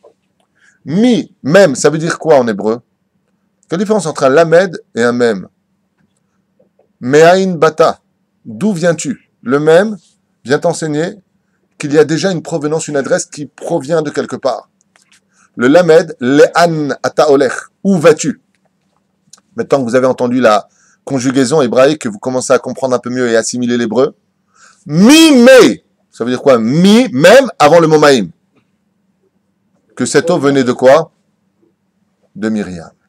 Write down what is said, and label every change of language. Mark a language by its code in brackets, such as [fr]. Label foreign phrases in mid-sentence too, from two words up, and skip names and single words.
[fr] Même, ça veut dire quoi en hébreu? Quelle différence entre un lamed et un mem? [he] מאין באת. [fr] D'où viens-tu? Le mem vient t'enseigner qu'il y a déjà une provenance, une adresse qui provient de quelque part. Le lamed, [he] לאן אתה הולך. [fr] Où vas-tu? Maintenant que vous avez entendu la conjugaison hébraïque, que vous commencez à comprendre un peu mieux et assimiler l'hébreu. Mi-me. Ça veut dire quoi? Même avant le mot maïm. Que cette eau venait de quoi? De Myriam.